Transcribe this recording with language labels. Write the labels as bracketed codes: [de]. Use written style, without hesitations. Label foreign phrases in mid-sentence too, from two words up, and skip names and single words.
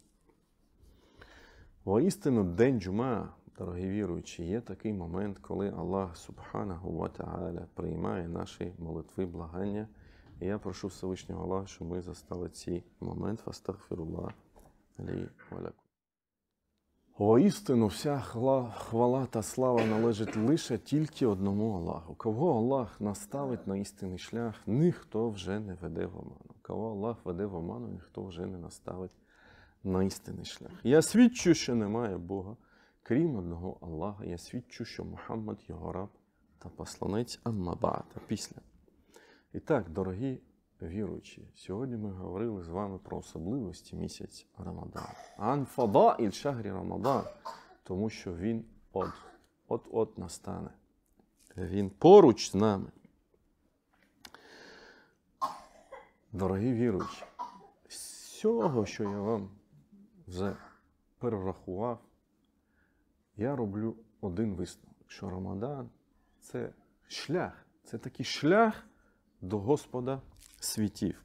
[uk] Воістину, день Джума, дорогі віруючі, є такий момент, коли Аллах [ar] سبحانه وتعالى [uk] приймає наші молитви, благання. І я прошу Всевишнього Аллаха, щоб ми застали цей момент. [ar] فاستغفر الله لي ولكم. [uk] Воістину, вся хвала та слава належить лише тільки одному Аллаху. Кого Аллах наставить на істинний шлях, ніхто вже не веде в оману. Кого Аллах веде в оману, ніхто вже не наставить на істинний шлях. Я свідчу, що немає Бога, крім одного Аллаха. Я свідчу, що Мухаммад його раб та посланець, [ar] أما بعد, [uk] після. І так, дорогі віруючі, сьогодні ми говорили з вами про особливості місяця Рамадан. [ar] عن فضائل شهر رمضان, [uk] тому що він от настане. Він поруч з нами. Дорогі віруючі, з цього, що я вам вже перерахував, я роблю один висновок, що Рамадан – це шлях, це такий шлях до Господа світів.